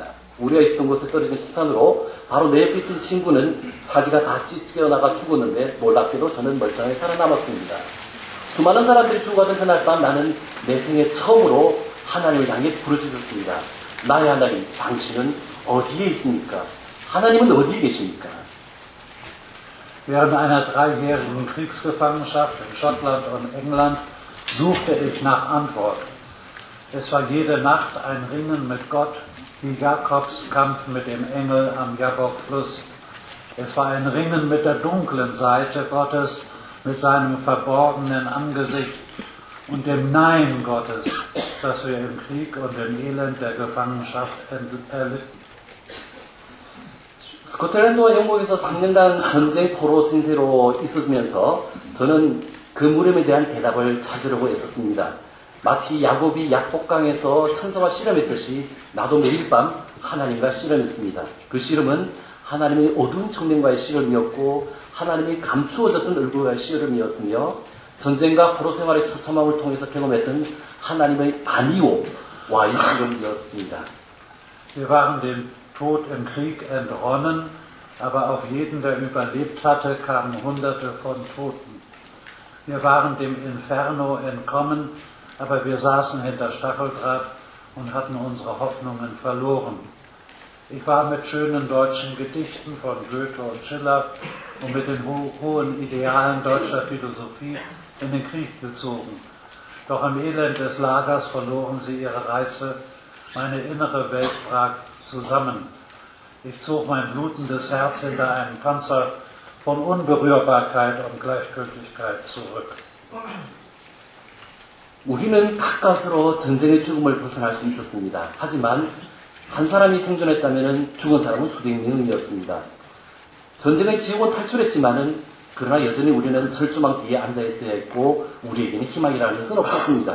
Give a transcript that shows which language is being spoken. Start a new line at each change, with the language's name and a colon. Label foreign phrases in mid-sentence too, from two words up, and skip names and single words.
Korean: 우리가 있었던 곳에 떨어진 폭탄으로 바로 내 옆에 있던 친구는 사지가 다 찢겨나가 죽었는데 놀랍게도 저는 멀쩡하게 살아남았습니다. 수많은 사람들이 죽어가던 그날 밤 나는 내 생애 처음으로 하나님을 향해 부르짖었습니다. 나의 하나님, 당신은 어디에 있습니까? 하나님은 어디에 계십니까?
German: Während einer 3-jährigen Kriegsgefangenschaft in Schottland und England suchte ich nach Antwort. Es war jede Nacht ein Ringen mit Gott, wie Jakobs Kampf mit dem Engel am Jabbok-Fluss. Es war ein Ringen mit der dunklen Seite Gottes, mit seinem verborgenen Angesicht und dem Nein Gottes, das wir im Krieg und im Elend der Gefangenschaft erlitten.
Korean: 스코틀랜드와 영국에서 3년간 전쟁 포로 신세로 있으면서 저는 그 물음에 대한 대답을 찾으려고 애썼습니다. 마치 야곱이 약복강에서 천사와 씨름했듯이 나도 매일 밤 하나님과 씨름했습니다. 그 씨름은 하나님의 어두운 측면과의 씨름이었고 하나님이 감추어졌던 얼굴과의 씨름이었으며 전쟁과 포로 생활의 처참함을 통해서 경험했던 하나님의 아니오와의 씨름이었습니다.
German: Wir waren dem Tod im Krieg entronnen, aber auf jeden, der überlebt hatte, kamen Hunderte von Toten. Wir waren dem Inferno entkommen, aber wir saßen hinter Stacheldraht und hatten unsere Hoffnungen verloren. Ich war mit schönen deutschen Gedichten von Goethe und Schiller und mit den hohen Idealen deutscher Philosophie in den Krieg gezogen. Doch im Elend des Lagers verloren sie ihre Reize, meine innere Welt brach zusammen. Ich zog mein blutendes Herz hinter einen Panzer von Unberührbarkeit und Gleichgültigkeit zurück.
Korean: 우리는 가까스로 전쟁의 죽음을 벗어날 수 있었습니다. 하지만 한 사람이 생존했다면 죽은 사람은 수백 명이었습니다. 전쟁의 지옥은 탈출했지만은 그러나 여전히 우리는 절조망 뒤에 앉아 있어야 했고 우리에게는 희망이라는 것은 없었습니다.